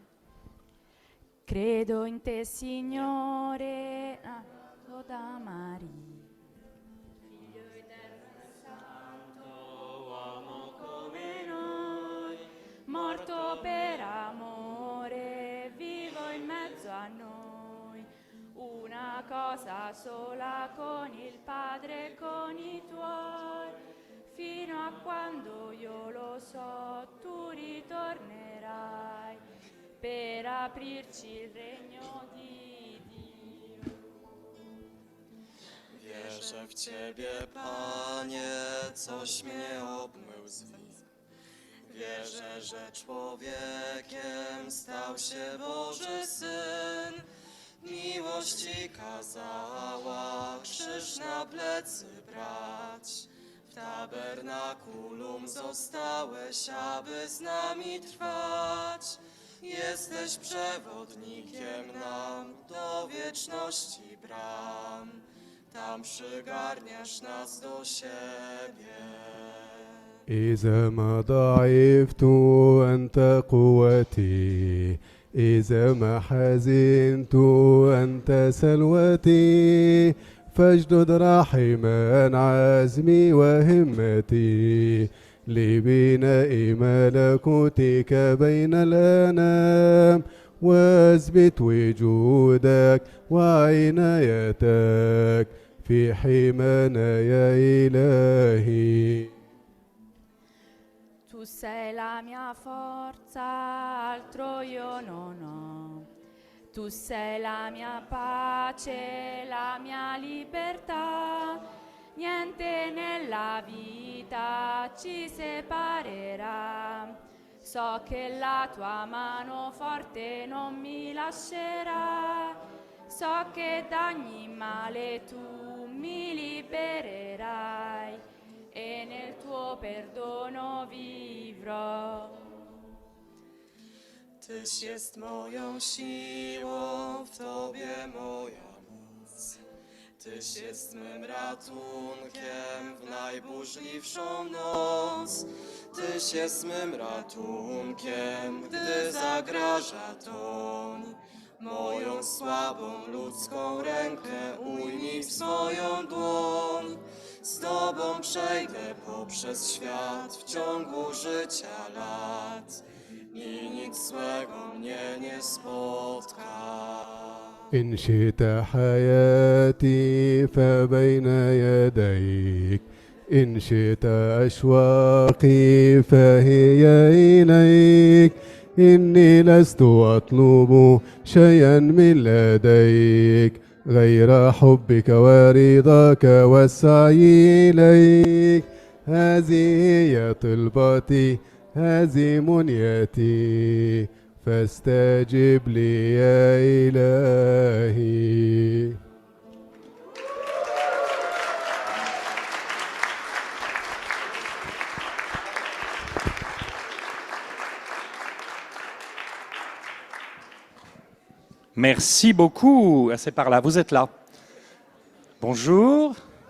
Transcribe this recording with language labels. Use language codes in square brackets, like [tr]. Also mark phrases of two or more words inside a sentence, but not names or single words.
[it] Credo in te, Signore, nato da Maria. Figlio eterno e santo, uomo come noi, morto per amore, vivo in mezzo a noi. Una cosa sola con il Padre e con i tuoi, fino a quando io lo so, tu ritornerai per aprirci il regno di Dio. [pl] Wierzę w Ciebie, Panie, coś mnie obmył z win. Wierzę, że człowiekiem stał się Boży Syn. Miłości kazała krzyż na plecy brać. W tabernakulum zostałeś, aby z nami trwać. Jesteś przewodnikiem nam do wieczności bram. Tam przygarniasz nas do siebie. [ar] إذا ما ضعفت أنت قوتي إذا ما حزنت أنت سلوتي فاجدد رحما عزمي وهمتي لبناء ملكوتك بين الأنام واثبت وجودك وعنايتك في حمانا يا إلهي. [it] Tu sei la mia forza, altro io non ho. Tu sei la mia pace, la mia libertà. Niente nella vita ci separerà. So che la tua mano forte non mi lascerà. So che da ogni male tu mi libererai e nel tuo perdono vivrò. [pl] Tyś jest moją siłą, w Tobie moja moc. Tyś jest mym ratunkiem w najburzliwszą noc. Tyś jest mym ratunkiem, gdy zagraża toń. Moją słabą ludzką rękę ujmij w swoją dłoń. Z Tobą przejdę poprzez świat w ciągu życia lat i nic złego mnie nie spotka. [ar] إن شئت حياتي فبين يديك إن شئت أشواقي فهي إليك إني لست أطلب شيئا من لديك غير حبك ورضاك والسعي إليك هذه هي طلبتي هذه منيتي فاستجب لي يا إلهي. [fr] Merci beaucoup. Ah, c'est par là, vous êtes là. Bonjour.